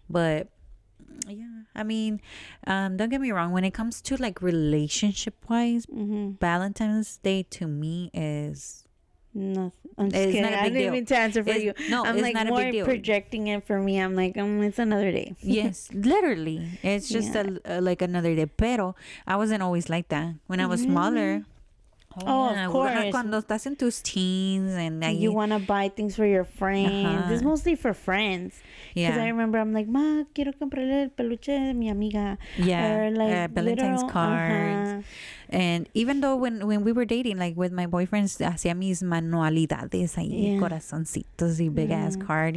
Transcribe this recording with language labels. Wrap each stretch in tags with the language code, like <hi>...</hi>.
<en>But, yeah, I mean, don't get me wrong. When it comes to, like, relationship-wise, Valentine's Day to me is... Nothing. I'm just kidding. I didn't mean to answer for you. No, I'm it's like not a more big deal. Projecting it for me. I'm like, it's another day. Yes, literally. It's just like another day.</en> <es>Pero</es> <en>I wasn't always like that. When I was smaller. Of course.</en> <es>Cuando estás en tus</es> <en>teens and you want to buy things for your friends. It's mostly for friends. Because I remember I'm like,</en> <es>Ma, quiero comprarle el peluche de mi amiga.</es> <en>Yeah. Or like Valentine's cards. And even though when we were dating, like with my boyfriends,</en> <es>hacía mis manualidades ahí, corazoncitos y</es> <en>big ass card.</en>